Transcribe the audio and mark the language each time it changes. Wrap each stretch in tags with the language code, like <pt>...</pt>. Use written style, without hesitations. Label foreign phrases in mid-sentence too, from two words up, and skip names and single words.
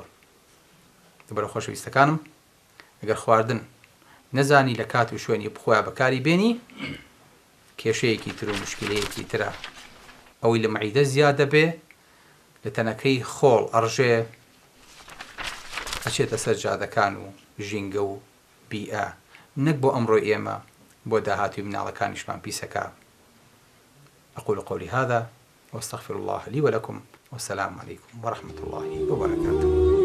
<ckb>لەبەرەوە خۆشەویستەکانم، ئەگەر خواردن نەزانی لە کات و شوێنی بخۆیان بەکاری بێنی، کێشەیەکی تر و مشکلەیەکی ترە. ئەوەی لە مەعیدە زیادە بێ، لە تەنەکەی خۆڵ ئەڕژێ، ئەچێتە سەر جادەکان و ژینگە و بیئە نەک بۆ ئەمڕۆی ئێمە بۆ داهاتوی مناڵەکانیشمان پیسەکە.</ckb> <ar>أقول قولي هذا وأستغفر الله لي ولكم والسلام عليكم ورحمة الله وبركاته.</ar>